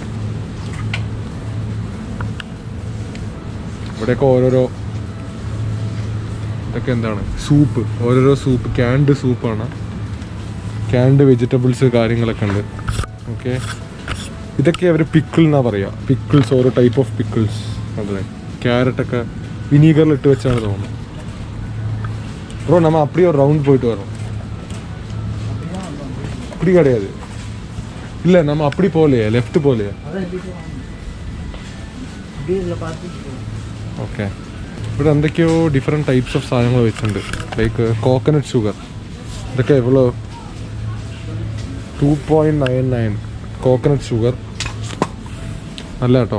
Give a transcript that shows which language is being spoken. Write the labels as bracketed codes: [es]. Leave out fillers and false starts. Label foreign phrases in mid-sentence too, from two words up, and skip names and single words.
[ml] ഇവിടെയൊക്കെ ഓരോരോ ഇതൊക്കെ എന്താണ് സൂപ്പ്, ഓരോരോ സൂപ്പ്, ക്യാൻഡ് സൂപ്പാണ്. [en] canned vegetables [ml] കാര്യങ്ങളൊക്കെ ഉണ്ട്. ഓക്കെ, ഇതൊക്കെ അവർ പിക്കിൾ എന്നാണ് പറയുക. പിക്കിൾസ്, ഓരോ [en] type of pickles. [ml] അതെ, ക്യാരറ്റൊക്കെ വിനീഗറിൽ ഇട്ട് വെച്ചാണ് തോന്നുന്നത്. ബ്രോ നമ്മൾ അപ്പടി ഒരു റൗണ്ട് പോയിട്ട് വരണം. [ta] அப்படி கிடையாது, இல்லை நம்ம அப்படி போகலையே, லெஃப்ட் போகலையே. [ml] ഓക്കെ, ഇവിടെ എന്തൊക്കെയോ [en] different types of [ml] സാധനങ്ങൾ വെച്ചിട്ടുണ്ട്. [en] like coconut sugar, [ml] ഇതൊക്കെ എவ்வளோ 2.99 [en] coconut sugar. [ml] നല്ല കേട്ടോ.